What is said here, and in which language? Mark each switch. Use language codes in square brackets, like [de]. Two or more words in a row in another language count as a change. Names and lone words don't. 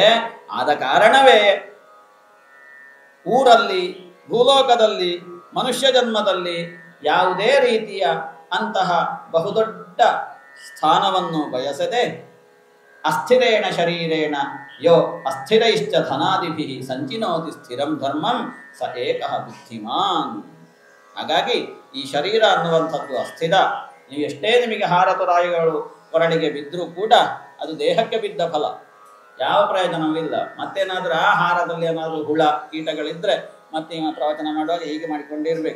[kn] ಆದ ಕಾರಣವೇ ಊರಲ್ಲಿ, ಭೂಲೋಕದಲ್ಲಿ, ಮನುಷ್ಯ ಜನ್ಮದಲ್ಲಿ ಯಾವುದೇ ರೀತಿಯ ಅಂತಹ ಬಹುದೊಡ್ಡ ಸ್ಥಾನವನ್ನು ಬಯಸದೆ [sa] ಅಸ್ಥಿರೇಣ ಶರೀರೇಣ ಯೋ ಅಸ್ಥಿರೈಶ್ಚ ಧನಾದಿಭಿ ಸಂಚಿನೋತಿ ಸ್ಥಿರಂ ಧರ್ಮಂ ಸ ಏಕಃ ಬುದ್ಧಿಮಾನ್. [kn] ಹಾಗಾಗಿ ಈ ಶರೀರ ಅನ್ನುವಂಥದ್ದು ಅಸ್ಥಿರ. ನೀವು ಎಷ್ಟೇ ನಿಮಗೆ ಹಾರತುರಾಯಿಗಳು ಕೊರಳಿಗೆ ಬಿದ್ದರೂ ಕೂಡ ಅದು ದೇಹಕ್ಕೆ ಬಿದ್ದ ಫಲ, ಯಾವ ಪ್ರಯೋಜನವಿಲ್ಲ. ಮತ್ತೇನಾದರೂ ಆ ಹಾರದಲ್ಲಿ ಏನಾದರೂ ಹುಳ ಕೀಟಗಳಿದ್ದರೆ ಮತ್ತೆ ಇವ ಪ್ರವಚನ ಮಾಡುವಾಗ ಹೀಗೆ ಮಾಡಿಕೊಂಡಿರ್ಬೇಕು.